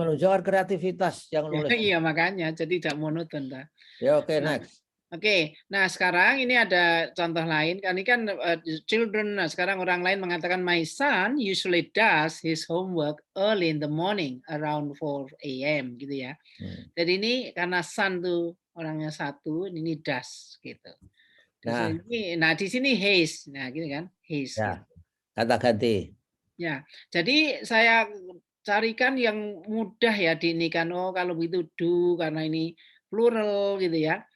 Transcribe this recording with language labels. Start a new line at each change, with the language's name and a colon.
Indonesian: menunjukkan kreativitas yang nulis. iya makanya jadi tidak monoton dah. Ya, oke, Nah,
English: next.
Indonesian: Oke, nah sekarang ini ada contoh lain. Ini kan children. Nah sekarang orang lain mengatakan
English: my son usually does his homework early in the morning around 4 a.m.
Indonesian: gitu ya. Jadi ini karena son tuh orangnya satu, ini does gitu. Nah di sini his, nah gitu kan his. Ya, Gitu. kata ganti. Ya, jadi saya carikan yang mudah ya diinikan. Oh kalau begitu do karena ini plural gitu ya.